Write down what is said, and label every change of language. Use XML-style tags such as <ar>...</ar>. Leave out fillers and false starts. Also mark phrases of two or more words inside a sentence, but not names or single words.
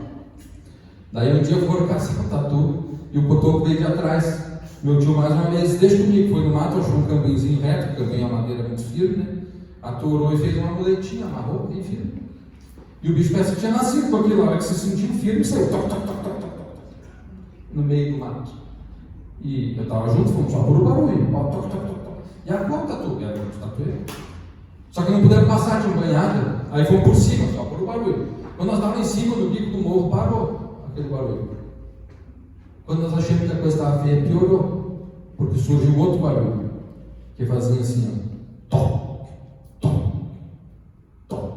<pt>Daí um dia foram caçar um tatu e o cotoco veio de atrás. Meu tio mais uma vez, deixa comigo, foi no mato, achou um campinzinho reto, porque campinho é uma madeira muito firme, né? Aturou e fez uma muletinha, amarrou bem firme. E o bicho parece que tinha nascido com aquilo, na hora que se sentiu firme, saiu toc, toc, toc, toc, toc, no meio do mato. E eu estava junto, fomos só por o barulho, ó, toc, toc, toc, toc. E a qual tatu? Era um tatueiro. Só que não puderam passar, tinham banhado, aí fomos por cima, só por o barulho. Quando nós estávamos em cima do bico do morro, parou aquele barulho. Quando nós achamos que a coisa estava feia, piorou, porque surgiu outro barulho, que fazia assim, ó, tom, tom, tom.</pt>